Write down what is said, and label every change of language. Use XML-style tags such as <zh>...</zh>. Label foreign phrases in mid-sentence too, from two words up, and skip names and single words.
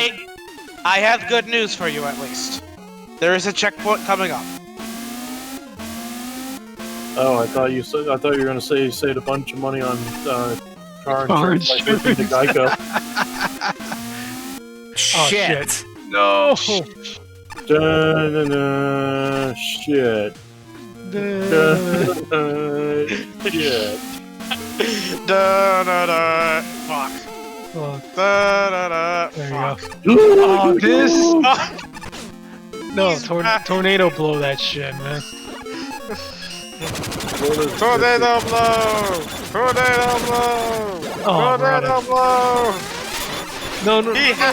<en>I have good news for you at least. There is a checkpoint coming up. Oh, I thought you were gonna say you saved a bunch of money on car insurance by switching to Geico. Shit. No. Da-na-na, shit. Da-na-na, shit. Da da da. Fuck. Fuck. Da da da. There Fuck. you go. Oh, this. No, He's back. tornado blow that shit, man. Tornado blow! Tornado blow! Oh, Tornado blow! No. He ha-</en>